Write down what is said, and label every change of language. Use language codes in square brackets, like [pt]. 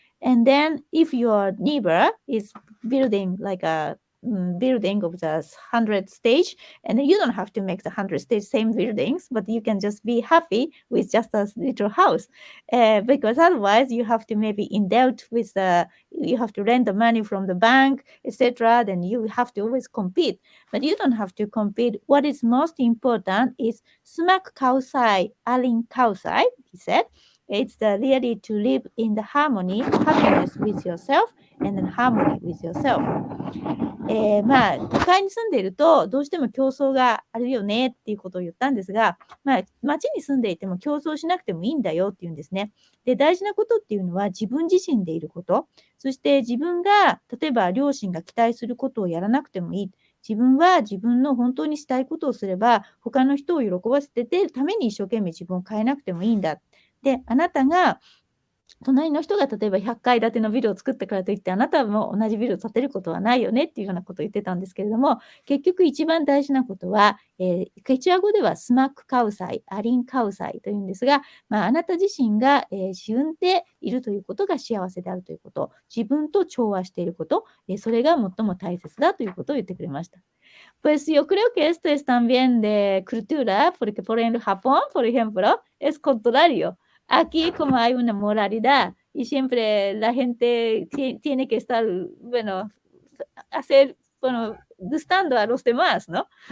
[en] And then if your neighbor is building like a building of the 100 stage, and you don't have to make the 100 stage same buildings, but you can just be happy with just a little house, because otherwise you have to maybe in debt with the, you have to lend the money from the bank, etc. Then you have to always compete, but you don't have to compete. What is most important is sumak kausai, alin kausai, he said. It's the really to live in the harmony, happiness with yourself, and then harmony with yourself. [ja] まあ、都会に住んでいると、どうしても競争があるよねっていうことを言ったんですが、まあ、町に住んでいても競争しなくてもいいんだよっていうんですね。で、大事なことっていうのは自分自身でいること。そして自分が、例えば両親が期待することをやらなくてもいい。自分は自分の本当にしたいことをすれば、他の人を喜ばせてるために一生懸命自分を変えなくてもいいんだ。で、あなたが隣の人が例えば100階建てのビルを作ったからといって、あなたも同じビルを建てることはないよねっていうようなことを言ってたんですけれども、結局一番大事なことは、ケチュア語ではスマックカウサイ、アリンカウサイというんですが、あなた自身が、自分でいるということが幸せであるということ、自分と調和していること、それが最も大切だということを言ってくれました。 [es] Pues yo creo que esto es también de cultura, porque por ejemplo Japón, por ejemplo, es contrario. Aquí como hay una moralidad y siempre la gente tiene que estar, bueno, hacer, bueno, gustando a los demás, ¿no?